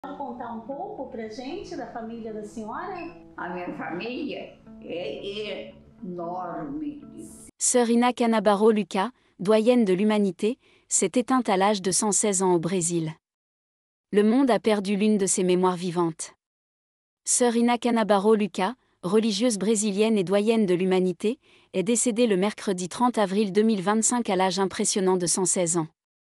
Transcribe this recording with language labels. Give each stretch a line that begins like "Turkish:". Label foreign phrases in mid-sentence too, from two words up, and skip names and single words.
Portuguese: Pode contar um pouco pra gente da família da senhora? A minha família é enorme.
French: Sœur Ina Canabaro Lucas, doyenne de l'humanité, s'est éteinte à l'âge de 116 ans au Brésil. Le monde a perdu l'une de ses mémoires vivantes. Sœur Ina Canabaro Lucas, religieuse brésilienne et doyenne de l'humanité, est décédée le mercredi 30 avril 2025 à l'âge impressionnant de 116 ans.